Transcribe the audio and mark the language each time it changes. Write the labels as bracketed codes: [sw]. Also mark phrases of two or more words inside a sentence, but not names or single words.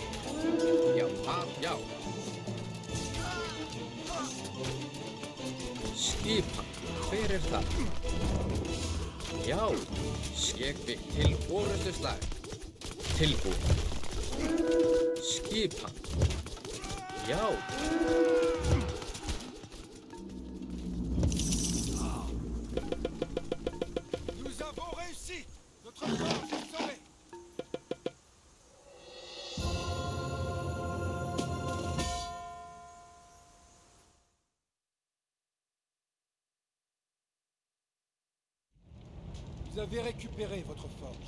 [is] Já. Já. Skipa. Hver er það? Já. Ég vil. Til orustuslag. Tilbúið. Skipa. Já. [fr] Nous avons réussi. Notre forge est sauvée. Vous avez récupéré votre forge.